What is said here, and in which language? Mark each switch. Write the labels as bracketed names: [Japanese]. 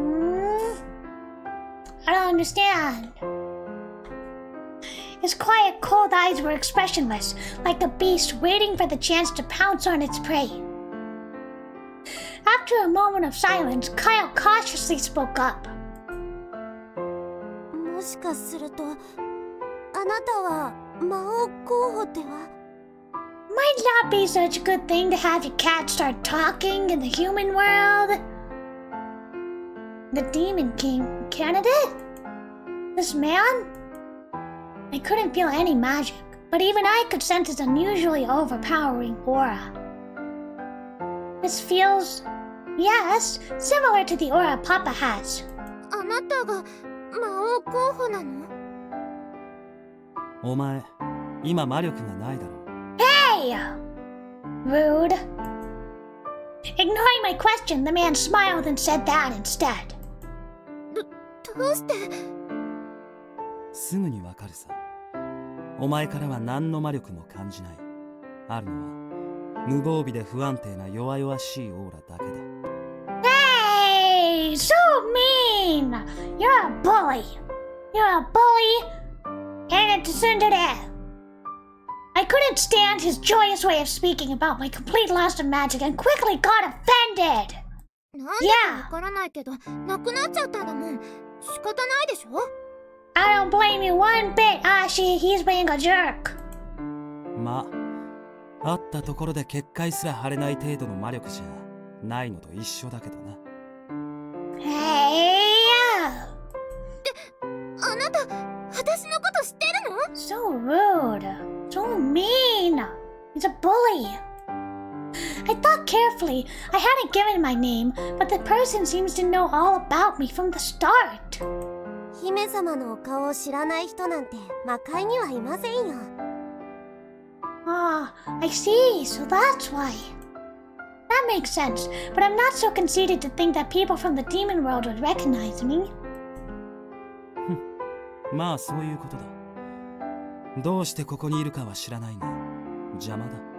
[English] I don't understand. His quiet, cold eyes were expressionless, like a beast waiting for the chance to pounce on its prey. After a moment of silence, Kyle cautiously spoke up. [Japanese] もしかするとあなたは魔王候補では [English] Might not be such a good thing to have your cat start talking in the human world. The Demon King candidate? This man? I couldn't feel any magic, but even I could sense his unusually overpowering aura. This feels, yes, similar to the aura Papa has. [Japanese] あなたが魔王候補なのお前今魔力がないだろ [English] Hey! Rude. Ignoring my question, the man smiled and said that instead. [Japanese] どうしてすぐにわかるさお前からは何の魔力も感じないあるのは無防備で不安定な弱々しいオーラだけだ [English] Hey! So mean! You're a bully. You're a bully and a tsundere. I couldn't stand his joyous way of speaking about my complete loss of magic and quickly got offended. [Japanese] なんでかわからないけどなくなっちゃったんだもん仕方ないでしょ [English] I don't blame you one bit, Ashi. He's being a jerk. [Japanese] まあ会ったところで結界すら張れない程度の魔力じゃないのと一緒だけどな [English] Hey! [Japanese] あなた私のこと知ってるの [English] So rude. So mean. He's a bully. I thought carefully. I hadn't given my name, but the person seems to know all about me from the start. [Japanese] 姫様のお顔を知らない人なんて魔界にはいませんよ [English] Ah, I see. So that's why. That makes sense, but I'm not so conceited to think that people from the demon world would recognize me. [Japanese] まあそういうことだどうしてここにいるかは知らないが邪魔だ